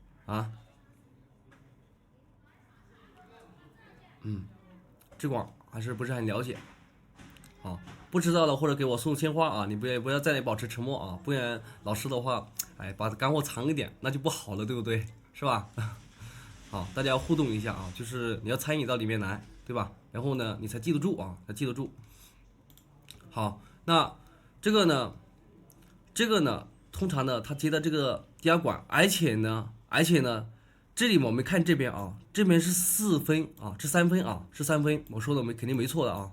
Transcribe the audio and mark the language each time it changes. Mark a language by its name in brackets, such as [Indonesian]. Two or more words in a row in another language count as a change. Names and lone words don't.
[Chinese] 这个還是不是很了解。不知道的或者給我送鮮花啊，你不要再保持沉默啊，不然老師的話，把乾貨藏一點，那就不好了，對不對？是吧？好，大家要互動一下啊，就是你要參與到裡面來，對吧？然後呢，你才記得住啊，才記得住。好，那這個呢，通常呢，它接的這個低壓管，而且呢，這裡我們看這邊啊，這邊是4分啊，是3分啊，是3分，我說的肯定沒錯的啊。